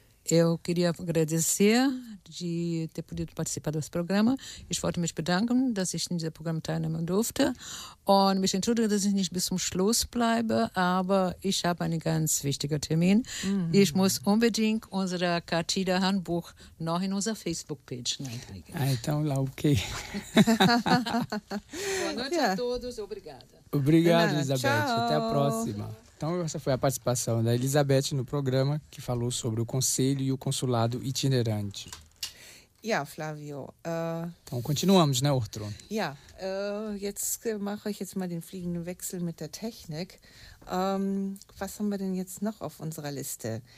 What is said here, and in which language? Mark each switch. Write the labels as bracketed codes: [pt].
[pt] Eu queria agradecer de ter podido participar desse programa. [de] Ich wollte mich bedanken, dass ich in diesem Programm teilnehmen durfte. Und mich entschuldige, dass ich nicht bis zum Schluss bleibe, aber ich habe einen ganz wichtigen Termin. Mhm. Ich muss unbedingt unser Cartilha-Handbuch noch in unserer Facebook-Page einlegen. [pt] Então, lá, ok. Boa noite a todos. Obrigada. Obrigado, Elisabeth. Até a próxima. Então, essa foi a participação da Elisabeth no programa, que falou sobre o Conselho e o Consulado Itinerante. [de] Ja, Flavio. [pt] Então, continuamos, né, Ortro? [de] Ja, jetzt mache ich jetzt mal den fliegenden Wechsel mit der Technik. Was haben wir denn jetzt noch auf unserer Liste?